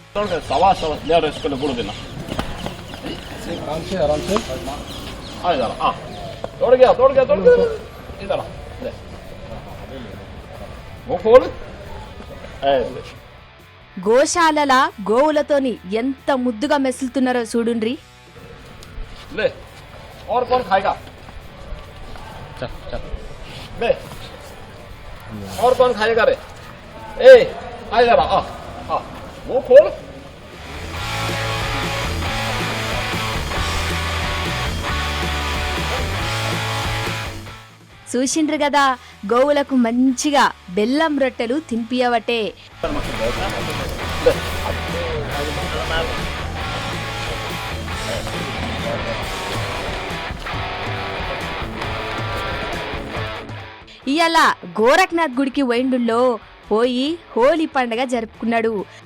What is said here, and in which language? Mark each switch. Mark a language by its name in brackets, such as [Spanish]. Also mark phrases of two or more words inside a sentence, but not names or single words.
[Telugu] గోశాలల గోవులతోని ఎంత ముద్దుగా మెసులుతున్నారో చూడుండ్రి. [Hindi] ले और कौन खाएगा रे ए आ जरा आ वो खोल [Telugu] చూసిండ్రు కదా, గోవులకు మంచిగా బెల్లం రొట్టెలు తినిపియవటే. ఇయాల గోరఖ్నాథ్ గుడికి వైండుల్లో పోయి హోలీ పండుగ జరుపుకున్నాడు.